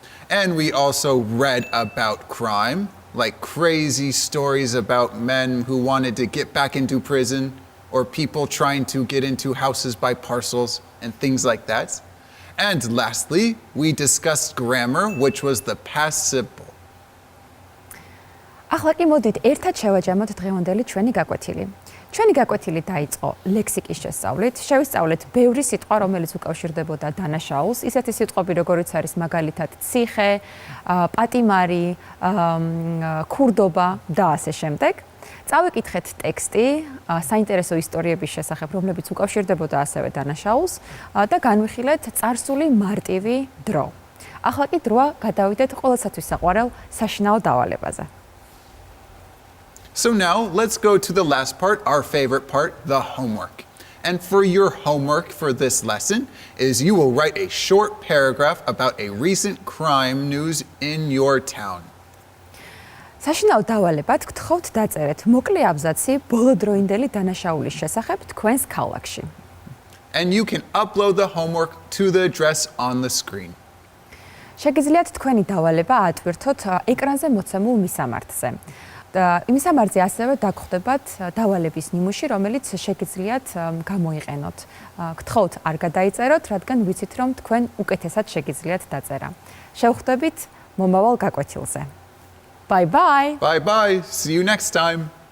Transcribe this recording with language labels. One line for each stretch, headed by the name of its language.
English: And we also read about crime, like crazy stories about men who wanted to get back into prison or people trying to get into houses by parcels and things like that. And lastly, we discussed grammar, which was the past simple.
Georgian: ახლა კი მოდით ერთად შევაჯამოთ დღევანდელი ჩვენი გაკვეთილი. ჩვენი გაკვეთილი დაიწყო ლექსიკის შესწავლით. შევისწავლეთ ბევრი სიტყვა, რომელიც უკავშირდებოდა დანაშაულს, ისეთი სიტყვები, როგორიც არის მაგალითად ციხე, პატიმარი, ქურდობა და ასე შემდეგ. წავიკითხეთ ტექსტი საინტერესო ისტორიების შესახებ, რომლებიც უკავშირდებოდა ასევე დანაშაულს და განვიხილეთ წარსული მარტივი დრო. ახლა კი დროა გადავიდეთ ყველასათვის საყვარელ საშინაო დავალებაზე.
English: So now let's go to the last part, our favorite part, the homework. And for your homework for this lesson is you will write a short paragraph about a recent crime news in your town.
Georgian: საშინაო დავალებად გთხოვთ დაწერეთ მოკლე აბზაცი ბოლოდროინდელი დანაშაულის შესახებ თქვენს ქალაქში.
English: And you can upload the homework to the address on the screen.
Georgian: შეგიძლიათ თქვენი დავალება აატვირთოთ ეკრანზე მოცემულ მისამართზე. მისამართზე ასევე დაგხვდებათ დავალების ნიმუში, რომელიც შეგიძლიათ გამოიყენოთ. გთხოვთ არ გადაიწეროთ, რადგან ვიცით, რომ თქვენ უკეთესად შეგიძლიათ დაწერა. შევხვდებით მომავალ გაკვეთილზე.
English: Bye bye. Bye bye. See you next time.